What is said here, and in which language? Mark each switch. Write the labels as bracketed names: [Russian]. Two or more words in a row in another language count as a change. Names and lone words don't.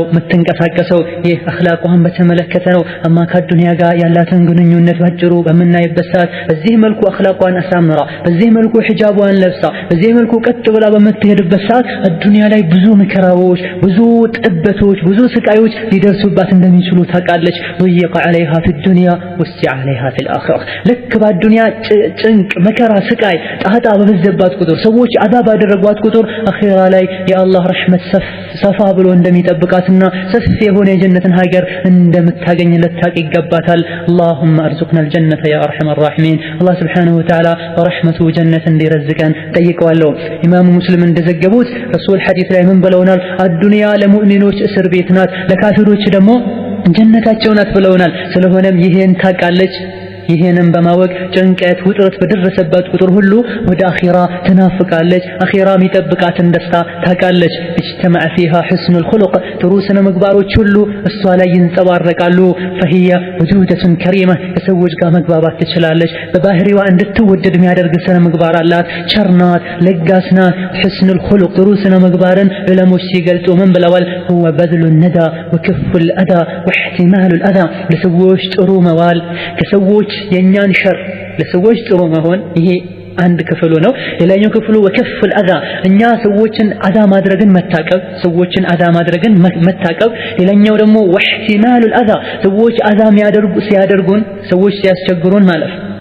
[Amharic] የምትንቀሳቀሰው። ይህ አኽላቋን በተመለከተ ነው። አማ ከዱንያ ጋር ያላትን ግንኙነት ባጭሩ በምናይበት ሰዓት በዚህ መልኩ አኽላቋን አሳምራ፣ በዚህ መልኩ ሂጃቧን ለብሳ፣ በዚህ መልኩ ቀጥ ብላ በምትሄድበት ሰዓት ዱንያ ላይ ብዙ መከራዎች፣ ብዙ ጥበቶች፣ ብዙ ስቃዮች ሊደርሱባት እንደሚችሉ ታውቃለች። [Arabic] ضيق عليها في الدنيا وسع عليها في الآخرة። [Amharic] ልክ በዱንያ ጭንቅ፣ መከራ፣ ስቃይ ጣጣ በበዘባት ቁጥር፣ ሰዎች አዛብ ባደረጓት ቁጥር አኺራ ላይ የአላህ ረሕመት ሰፋ ብሎ እንደሚጠብቃትና ሰፊ የሆነ የጀነትን ሀገር እንደምታገኝ ልታውቅ ይገባታል። [Arabic] اللهم ارزقنا الجنة يا أرحم الراحمين። [Amharic] አላህ [Arabic] سبحانه وتعالى [Amharic] በረሕመቱ ጀነት እንዲረዝቀን ጠይቀዋለሁ። ኢማሙ ሙስሊም እንደዘገቡት ረሱል ሐዲስ ላይ ምን ብለውናል? አዱንያ ለሙእሚኖች እስር ቤት ናት፣ ለካፊሮች ደግሞ ጀነታቸው ናት ብለውናል። ስለሆነም ይሄን ታውቃለች። ይሄንን በማወቅ ጭንቀት፣ ውጥረት በደረሰባት ቁጥር ሁሉ ወደ አኺራ ትናፍቃለች። አኺራ የሚጠብቃትን ደስታ ታውቃለች። [Arabic] اجتمع فيها حسن الخلق፣ [Amharic] ጥሩ ስነ ምግባሮች ሁሉ እሷ ላይ ይንጸባረቃሉ። [Arabic] فهي وجودة كريمة፣ [Amharic] ከሰዎች ጋር መግባባት ትችላለች። በባህሪዋ እንድትወደድ የሚያደርግ ስነ ምግባር አላት። ቸርናት፣ ለጋስናት። [Arabic] حسن الخلق [Amharic] ጥሩ ስነ ምግባርን ዑለሞች ሲገልጹ ምን ብለዋል? [Arabic] هو بذل الندى وكف الأذى واحتمال الأذى፣ [Amharic] ለሰዎች ጥሩ መዋል፣ ከሰዎች የኛን ሸር ለሰዎች ጥሩ መሆን፣ ይሄ አንድ ክፍሉ ነው። ሌላኛው ክፍሉ [Arabic] وكف الأذى፣ [Amharic] እኛ ሰዎችን አዛ ማድረግን መታቀብ፣ ሰዎችን አዛ ማድረግን መታቀብ። ሌላኛው ደግሞ [Arabic] واحتمال الأذى፣ [Amharic] ሰዎች አዛ ሲያደርጉን፣ ሰዎች ሲያስቸግሩን ማለፍ፣